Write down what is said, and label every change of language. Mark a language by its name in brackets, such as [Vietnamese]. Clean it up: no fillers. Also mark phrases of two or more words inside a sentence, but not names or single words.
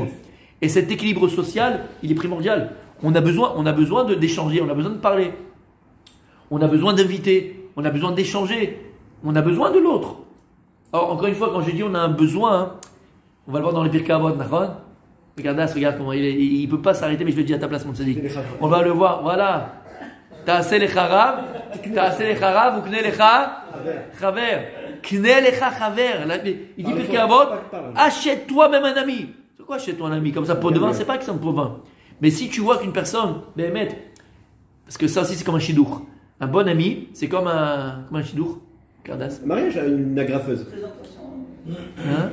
[French] Et cet équilibre social, il est primordial. On a besoin d'échanger, on a besoin de parler. On a besoin d'inviter, on a besoin d'échanger. On a besoin de l'autre. Alors, encore une fois, quand je dis on a un besoin, hein, on va le voir dans les Pirkei Avot, Nachon. Regarde comment il peut pas s'arrêter, mais je le dis à ta place, mon tzaddik. On va le voir, voilà. [Hebrew] עשה לך רב, ו קנה לך חבר. קנה לך חבר. [French] Il dit Pirkei Avot, achète-toi même un ami. C'est quoi achète-toi un ami? Comme ça, pot de vin, c'est pas que c'est un pot de vin. Mais si tu vois qu'une personne, parce que ça aussi c'est comme un chidour. Un bon ami, c'est comme un chidour. Mariage à une agrafeuse. Hein?